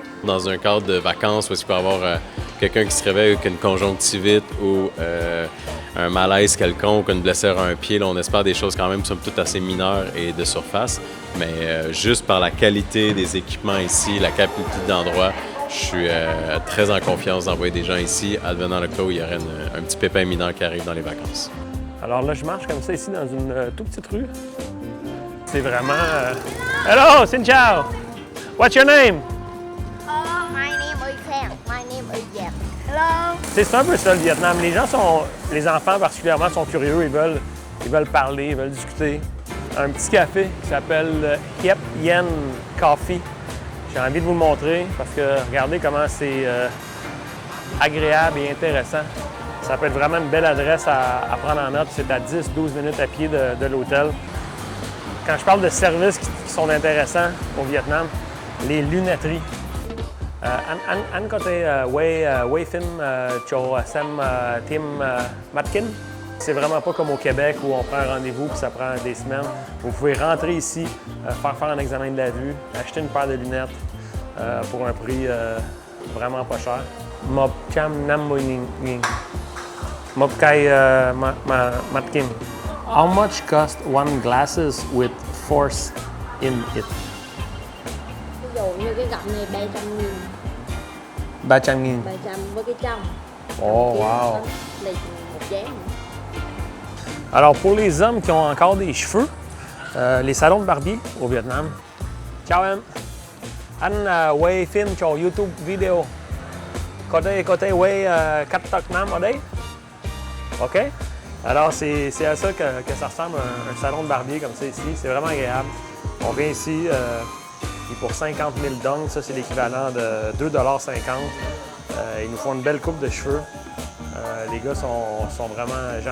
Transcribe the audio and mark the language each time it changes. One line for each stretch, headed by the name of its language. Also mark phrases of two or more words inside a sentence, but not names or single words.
French: Dans un cadre de vacances où il peut y avoir quelqu'un qui se réveille avec une conjonctivite ou un malaise quelconque, une blessure à un pied, là, on espère des choses quand même somme toute assez mineures et de surface. Mais juste par la qualité des équipements ici, la qualité d'endroit, je suis très en confiance d'envoyer des gens ici, advenant le cas où il y aurait un petit pépin mineur qui arrive dans les vacances. Alors là, je marche comme ça ici dans une toute petite rue. C'est vraiment...
Vietnamese: Hello, xin chào!
English: What's your name? My name is Sam. My name is Jeff. Hello.
French: C'est un peu ça le Vietnam. Les enfants particulièrement sont curieux, ils veulent parler, ils veulent discuter. Un petit café qui s'appelle Hiep Yen Coffee. J'ai envie de vous le montrer parce que regardez comment c'est agréable et intéressant. Ça peut être vraiment une belle adresse à prendre en note. C'est à 10-12 minutes à pied de l'hôtel. Quand je parle de services qui sont intéressants au Vietnam, les lunetteries.
Vietnamese: Anh có thể quay phim cho xem team Matkin.
French: C'est vraiment pas comme au Québec où on prend un rendez-vous puis ça prend des semaines. Vous pouvez rentrer ici, faire un examen de la vue, acheter une paire de lunettes pour un prix vraiment pas cher.
Vietnamese: Một trăm năm mươi nghìn. Một cây Matkin.
English: How much cost one glasses with force in it?
Vietnamese: Ví dụ như cái gọng này 300.000. 300.000. 300 với cái trong.
English: Oh, wow.
Vietnamese: Là một dáng.
French: Alors, pour les hommes qui ont encore des cheveux, les salons de barbier au Vietnam.
Vietnamese: Ciao em. Anh quay phim cho YouTube video. Có thể quay cắt tóc nam ở đây? OK?
French: Alors, c'est à ça que ça ressemble un salon de barbier comme ça ici. C'est vraiment agréable. On vient ici, et pour 50 000 dong, ça c'est l'équivalent de 2,50 $. Ils nous font une belle coupe de cheveux. Les gars sont vraiment gentils.